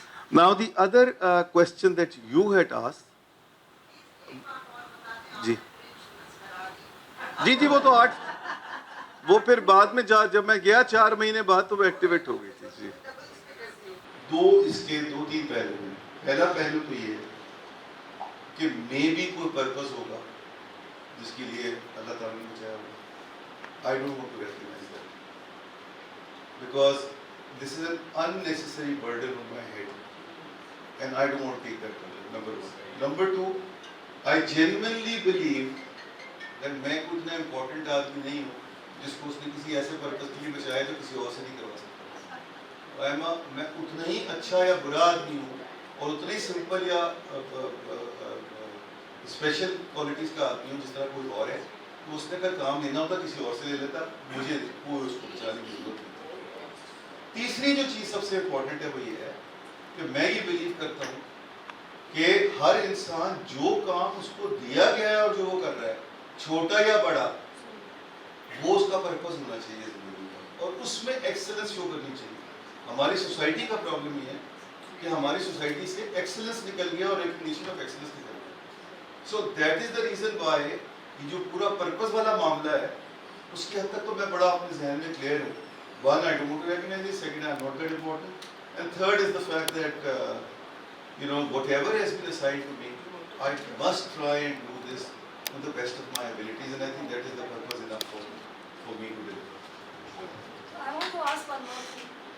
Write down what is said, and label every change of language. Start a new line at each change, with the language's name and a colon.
English: Now the other question that you had asked,
Urdu: جی وہ تو 8, وہ پھر بعد میں جب میں گیا 4 مہینے بعد تو وہ ایکٹیویٹ ہو گئی تھی. جی, اس کے 2-3 پہلو ہیں. پہلا پہلو تو یہ ہے کہ میں بھی کوئی پرپز ہوگا جس کے لیے اللہ تعالیٰ نے بچایا ہوگا.
English: I don't want to recognize that because this is an unnecessary burden on my head. And I don't want to take that burden, number 1. Number 2, I genuinely believe that
Urdu: میں کوئی اتنا امپورٹنٹ آدمی نہیں ہوں جس کو اس نے کسی ایسے پرپز کے لیے بچایا جو کسی اور سے نہیں کروا سکتا. میں اتنا ہی اچھا یا برا آدمی ہوں, اور اتنا ہی سمپل یا اسپیشل کوالٹیز کا آدمی ہوں جس طرح کوئی اور ہے. تو اس نے اگر کام لینا ہوتا کسی اور سے لے لیتا, مجھے کوئی اس کو بچانے کی ضرورت نہیں. تیسری جو چیز سب سے امپورٹنٹ ہے وہ یہ ہے کہ میں یہ بلیو کرتا ہوں کہ ہر انسان جو کام اس کو دیا گیا ہے اور جو وہ کر رہا ہے, چھوٹا یا بڑا, وہ اس کا پرپز ہونا چاہیے زندگی کا, اور اس میں ایکسلنس شو کرنی چاہیے. ہماری سوسائٹی کا پرابلم یہ ہے کہ ہماری سوسائٹی سے ایکسلنس نکل گیا اور ریکگنیشن آف ایکسلنس نکل گیا.
English: so that is the reason why
Urdu: یہ جو پورا پرپز والا معاملہ ہے اس کی حد تک تو میں بڑا اپنے ذہن میں کلیئر ہوں.
English: 1, I don't want to recognize it. 2, I'm not that important. And 3rd is the fact that whatever has been assigned to me, I must try and do this to the best of my abilities, and I think that is the purpose enough for me to deliver. I want to ask one more thing.